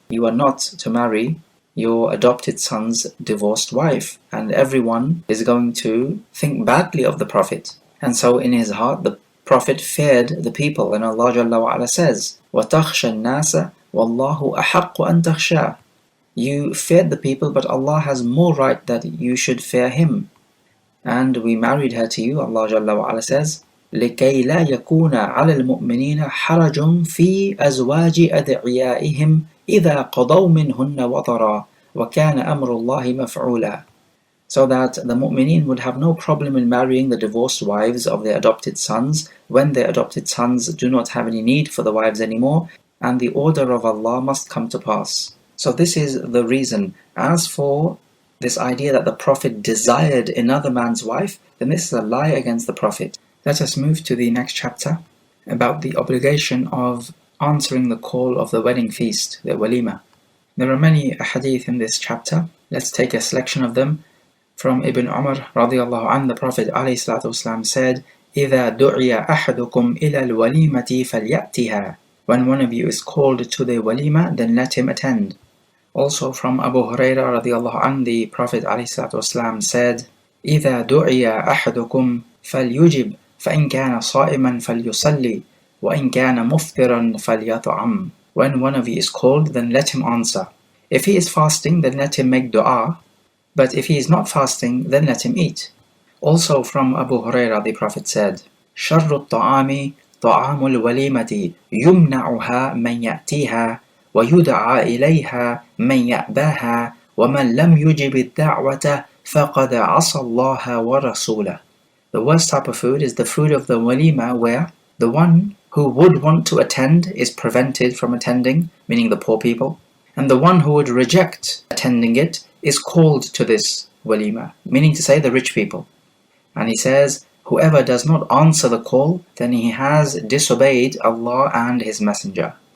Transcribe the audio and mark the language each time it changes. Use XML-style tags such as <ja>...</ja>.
<en>You are not to marry your adopted son's divorced wife, and everyone is going to think badly of the Prophet. And so in his heart, the Prophet feared the people, and Allah Jalla wa Ala says,</en> <ar>وَتَخْشَى النَّاسَ وَاللَّهُ أَحَقُّ أَن تَخْشَى.</ar> <en>You feared the people, but Allah has more right that you should fear Him. And we married her to you, Allah Jalla wa Ala says,</en> <ar>لِكَيْ لَا يَكُونَ عَلَى الْمُؤْمِنِينَ حَرَجٌ فِي أَزْوَاجِ أَدْعِيَائِهِمْ إِذَا قَضَوْا مِنْهُنَّ وَطَرًا وَكَانَ أَمْرُ اللَّهِ مَفْعُولًا.</ar> <en>So that the mu'mineen would have no problem in marrying the divorced wives of their adopted sons when their adopted sons do not have any need for the wives anymore, and the order of Allah must come to pass. So this is the reason. As for this idea that the Prophet desired another man's wife, then this is a lie against the Prophet. Let us move to the next chapter about the obligation of answering the call of the wedding feast, the Walima. There are many hadith in this chapter. Let's take a selection of them. From Ibn Umar radiallahu anh, the Prophet ﷺ said,</en> <ar>إِذَا دُعِيَ أَحَدُكُمْ إِلَى الْوَلِيمَةِ فَلْيَأْتِهَا.</ar> <en>When one of you is called to the walima, then let him attend. Also from Abu Hurairah radiallahu anh, the Prophet ﷺ said,</en> <ar>إِذَا دُعِيَ أَحَدُكُمْ فَلْيُجِبْ فَإِنْ كَانَ صَائِمًا فَلْيُصَلِّ وَإِنْ كَانَ مُفْطِرًا فَلْيَطْعَمْ.</ar> <en>When one of you is called, then let him answer. If he is fasting, then let him make dua. But if he is not fasting, then let him eat. Also from Abu Hurairah, the Prophet said,</en> <ar>شَرُّ الطَّعَامِ طَعَامُ الْوَلِيمَةِ يُمْنَعُهَا مَنْ يَأْتِيهَا وَيُدْعَى إِلَيْهَا مَنْ يَأْبَاهَا وَمَنْ لَمْ يُجِبِ الدَّعْوَةَ فَقَدْ عَصَى اللَّهَ وَرَسُولَهُ.</ar> <en>The worst type of food is the food of the walima, where the one who would want to attend is prevented from attending, meaning the poor people, and the one who would reject attending it is called to this walima, meaning to say the rich people. And he says, whoever does not answer the call, then he has disobeyed Allah and His Messenger.</en>